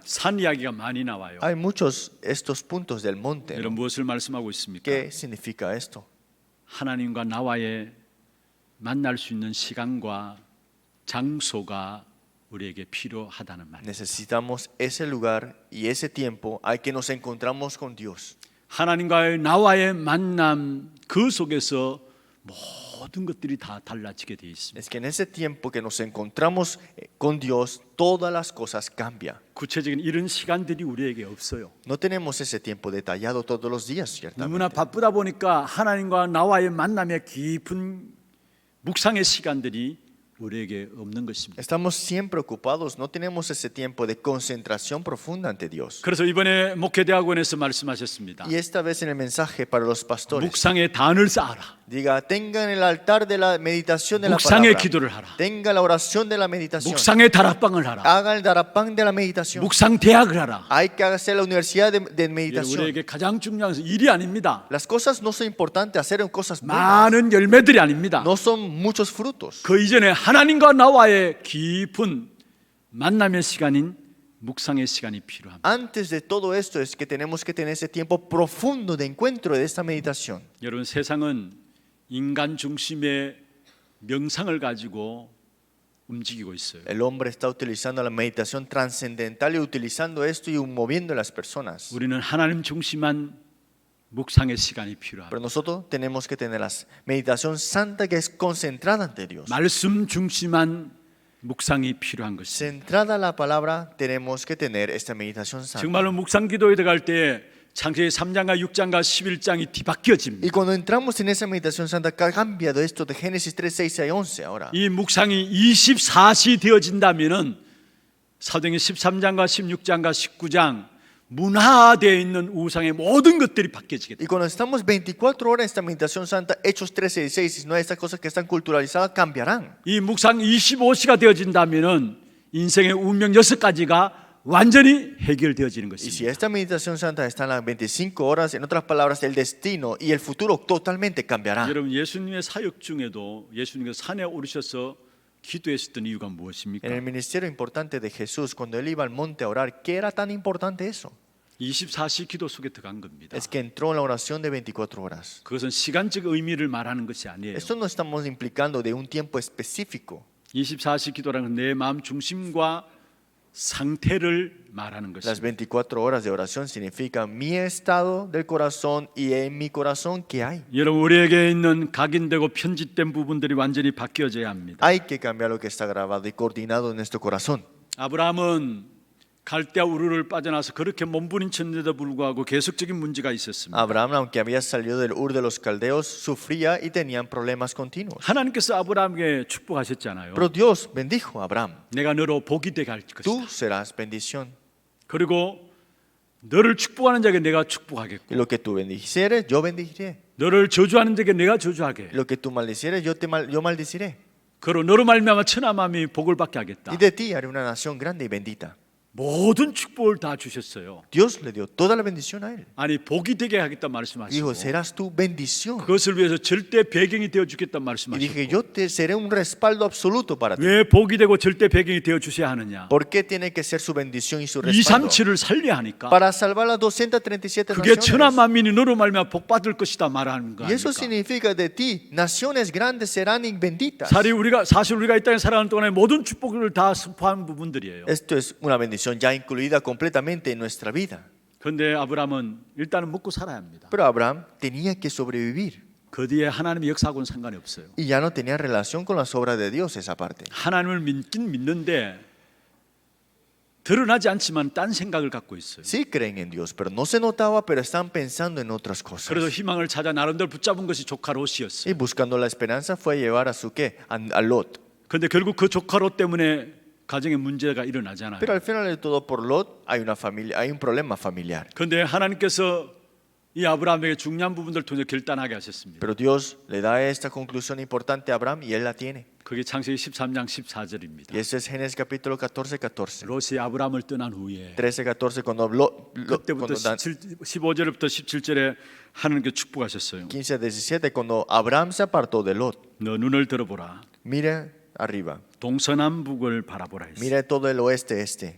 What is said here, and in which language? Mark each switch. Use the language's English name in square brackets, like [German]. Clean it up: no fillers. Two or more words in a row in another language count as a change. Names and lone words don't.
[Korean] 산 이야기가 많이 나와요. [Spanish] Hay muchos estos puntos del monte. [Korean] 여러분 무엇을 말씀하고 있습니까? [Spanish] ¿Qué significa esto? [Korean] 하나님과 나와의 만날 수 있는 시간과 장소가 우리에게 필요하다는 말입니다. [Spanish] Necesitamos ese lugar y ese tiempo al que nos encontramos con Dios. [Korean] 하나님과의 나와의 만남 그 속에서 모든 것들이 다 달라지게 되어 있습니다. [Spanish] Es que en ese tiempo que nos encontramos con Dios, todas las cosas cambian. [Korean] 구체적인 이런 시간들이 우리에게 없어요. [Spanish] No tenemos ese tiempo detallado todos los días, ciertamente. [Korean] 너무나 바쁘다 보니까 하나님과 나와의 만남의 깊은 묵상의 시간들이 우리에게 없는 것입니다. [Spanish] Estamos siempre ocupados, no tenemos ese tiempo de concentración profunda ante Dios. [Korean] 그래서 이번에 목회대학원에서 말씀하셨습니다. [Spanish] Y esta vez en el mensaje para los pastores, [Korean] 묵상의 단을 쌓아라. [Spanish] diga, tengan el altar de la meditación de la [Korean] 묵상의 [Spanish] palabra. [Korean] 기도를 하라. [Spanish] Tenga la oración de la meditación. [Korean] 묵상의 다락방을 하라. [Spanish] Haga el darapán de la meditación. [Korean] 묵상 대학을 하라. [Spanish] Hay que hacer la universidad de meditación. [Korean] 우리에게 가장 중요한 것은 일이 아닙니다. [Spanish] Las cosas no son importantes, hacer cosas buenas. [Korean] 많은 열매들이 아닙니다. [Spanish] No son muchos frutos. [Korean] 그 이전에 하나님과 나와의 깊은 만남의 시간인 묵상의 시간이 필요합니다. [Spanish] Antes de todo esto es que tenemos que tener ese tiempo profundo de encuentro de esta meditación. [Korean] 여러분 세상은 인간 중심의 명상을 가지고 움직이고 있어요. [Spanish] El hombre está utilizando la meditación trascendental y utilizando esto y moviendo a las personas. [Korean] 우리는 하나님 중심한 묵상의 시간이 필요합니다. [Spanish] Pero nosotros tenemos que tener la meditación santa que es concentrada ante Dios. [Korean] 말씀 중심한 묵상이 필요한 것입니다. [Spanish] Centrada a la palabra, tenemos que tener esta meditación santa. [Korean] 정말로 묵상 기도에 들어갈 때 창세기 3장과 6장과 11장이 뒤바뀌어집니다. [Spanish] Y cuando entramos en esa meditación santa, cambia de esto de Génesis 3, 6 y 11 ahora. [Korean] 이 묵상이 24시 되어진다면은 사도행전 13장과 16장과 19장 문화되어 있는 우상의 모든 것들이 바뀌어지게 [Spanish] Y [Korean] 됩니다. [Spanish] cuando estamos 24 horas en esta meditación santa, Hechos 13, 16, no estas cosas que están culturalizadas cambiarán. [Korean] 이 묵상 25시가 되어진다면은 인생의 운명 6가지가 완전히 해결되어지는 [Spanish] Y si [Korean] 것입니다. [Spanish] esta meditación santa está en las 25 horas, en otras palabras, el destino y el futuro totalmente cambiará. [Korean] 여러분 예수님의 사역 중에도 예수님께서 산에 오르셔서 기도했었던 이유가 무엇입니까? [Spanish] En el ministerio importante de Jesús, cuando él iba al monte a orar, ¿qué era tan importante eso? [Korean] 24시 기도 속에 들어간 겁니다. [Spanish] Es que entró en la oración de 24 horas. [Korean] 그것은 시간적 의미를 말하는 것이 아니에요. [Spanish] Esto no estamos implicando de un tiempo específico. [Korean] 24시 기도라는 건 내 마음 중심과 상태를 말하는 [Spanish] Las [Korean] 것입니다. [Spanish] 24 horas de oración significan mi estado del corazón y en mi corazón qué hay. [Korean] 여러분 우리에게 있는 각인되고 편집된 부분들이 완전히 바뀌어져야 합니다. [Spanish] Hay que cambiar lo que está grabado y coordinado en nuestro corazón. [Korean] 아브라함은 갈대아 우르를 빠져나서 그렇게 몸부림쳤는데도 불구하고 계속적인 문제가 있었습니다. [Spanish] Abraham, aunque había salido del Ur de los Caldeos, sufría y tenían problemas continuos. [Korean] 하나님께서 아브라함에게 축복하셨잖아요. [Spanish] Pero Dios bendijo a Abraham. [Korean] 내가 너로 복이 되게 할 [Spanish] Tú [Korean] 것이다. [Spanish] serás bendición. [Korean] 그리고 너를 축복하는 자에게 내가 [Spanish] Y [Korean] 축복하겠고 [Spanish] lo que tú bendicieres, yo bendeciré. [Korean] 너를 저주하는 자에게 내가 저주하게. [Spanish] Lo que tú maldicieres, yo maldeciré. [Korean] 그리고 너로 말미암아 천하만이 복을 받게 [Spanish] Y [Korean] 하겠다. [Spanish] de ti haré una nación grande y bendita. [Korean] 모든 축복을 다 주셨어요. [Spanish] Dios le dio toda la bendición a él. [Korean] 아니 복이 되게 하겠다 [Spanish] Dijo, [Korean] 말씀하시고 [Spanish] serás tu bendición. [Korean] 그것을 위해서 절대 배경이 되어 주겠다 [Spanish] Y dije, [Korean] 말씀하시고 [Spanish] yo te seré un respaldo absoluto para ti. [Korean] 왜 복이 되고 절대 배경이 되어 주셔야 하느냐? [Spanish] ¿Por qué tiene que ser su bendición y su respaldo? [Korean] 237을 살려야 하니까 [Spanish] Para salvar las 237 [Korean] 그게 천하 [Spanish] naciones. [Korean] 만민이 너로 말미암아 복 받을 것이다 말하는 거 [Spanish] Y eso [Korean] 아닙니까? [Spanish] significa de ti, naciones grandes serán benditas. [Korean] 사실 우리가 이 땅에 살아가는 동안에 모든 축복을 다 선포한 부분들이에요. [Spanish] Esto es una bendición ya incluida completamente en nuestra vida. [Korean] 그런데 아브라함은 일단은 먹고 살아야 합니다. [Spanish] Pero Abraham tenía que sobrevivir [Korean] 그 뒤에 하나님의 역사하고는 상관이 없어요. [Spanish] y ya no tenía relación con las obras de Dios esa parte. [Korean] 하나님을 믿긴 믿는데 드러나지 않지만 딴 생각을 갖고 있어요. [Spanish] Sí creen en Dios, pero no se notaba, pero están pensando en otras cosas. [Korean] 그래서 희망을 찾아 나름대로 붙잡은 것이 조카 롯이었어요. [Spanish] Y buscando la esperanza fue a llevar a su qué, a Lot. [Korean] 그런데 결국 그 조카 롯 때문에 가정에 문제가 일어나잖아요. [Spanish] Pero al final de todo por Lot hay una familia, hay un problema familiar. [Korean] 그런데 하나님께서 이 아브라함에게 중요한 부분들 통해 결단하게 하셨습니다. [Spanish] Pero Dios le da esta conclusión importante a Abraham y él la tiene. [Korean] 그게 창세기 13장 14절입니다. [Spanish] Y ese es Génesis capítulo 14. [Korean] 롯이 아브라함을 떠난 후에 [Spanish] 13, cuando [Korean] 그때부터 15절부터 17절에 하나님께 축복하셨어요. [Spanish] 15, 17, cuando Abraham se apartó de Lot. [Korean] 너 눈을 들어보라. [Spanish] Mira arriba, [Korean] 동서남북을 바라보라 했어요. [Spanish] mira todo el oeste, este.